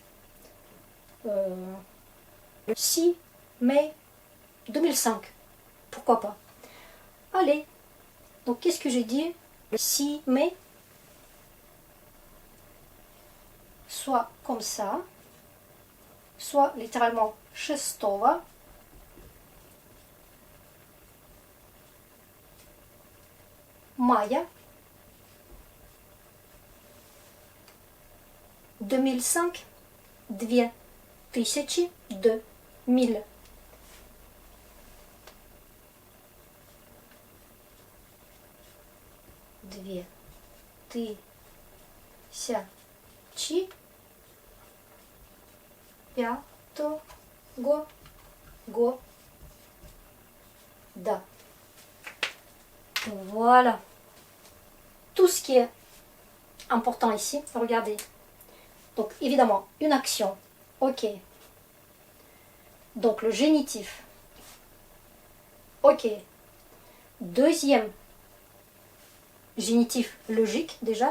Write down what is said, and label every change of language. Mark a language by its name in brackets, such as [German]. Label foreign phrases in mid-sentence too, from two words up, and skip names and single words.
[French] Le 6 mai 2005. Pourquoi pas? Allez. Donc, qu'est-ce que j'ai dit? Le 6 mai. Soit comme ça. Soit littéralement шестого. [Russian] Мая 2005, 2002, 2000. Две тысячи пятого года. [French] Voilà. Tout ce qui est important ici, regardez. Donc évidemment, une action. Ok. Donc le génitif. Ok. Deuxième génitif logique déjà.